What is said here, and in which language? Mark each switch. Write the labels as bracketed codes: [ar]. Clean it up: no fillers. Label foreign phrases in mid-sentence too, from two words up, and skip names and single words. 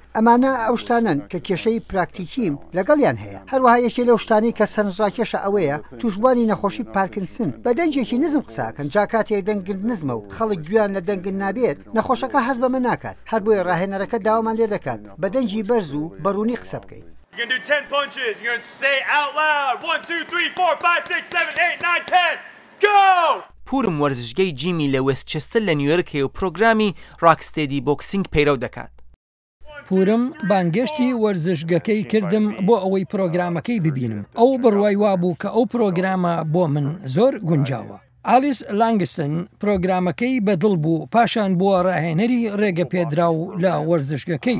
[ckb] ئەمانە ئەو شتانن کە کێشەی پراکتیکیم لەگەڵیان هەیە. هەروەها یەکێ لەو شتانی کە سەرنجڕاکێشە ئەوەیە توشبوانی نەخۆشی پارکنسن بە دەنگێکی نزم قساکەن، جا کاتێک دەنگن نزمە و خەڵک گویان لە دەنگن نابێت نەخۆشەکە هەست بەمە ناکات، هەر بۆیە ڕاهێنەرەکە داوامان لێ دەکات بە دەنگی بەرز و بەڕوونی قسە بکەیت. [en] You're going to do 10 punches. You're going to say out loud 1, 2, 3, 4, 5, 6, 7, 8, 9, 10. Go! [ckb] پورم وەرزشگەی جیمی لە وێستچەستر لە نیویۆرکێ و پرۆگرامی ڕاکستێدی بۆکسینگ پەیرەو دەکات. پورم بانگشتی وەرزشگەکەی کردم بۆ ئەوەی پرۆگرامەکەی ببینم. ئەو بڕوای وابوو کە ئەو پرۆگرامە بۆ من زۆر گونجاوە. ئالیس لانگستن پرۆگرامەکەی بەدڵ بوو پاشان بووە ڕاهێنەری ڕێگە پێدراو لە وەرزشگەکەی.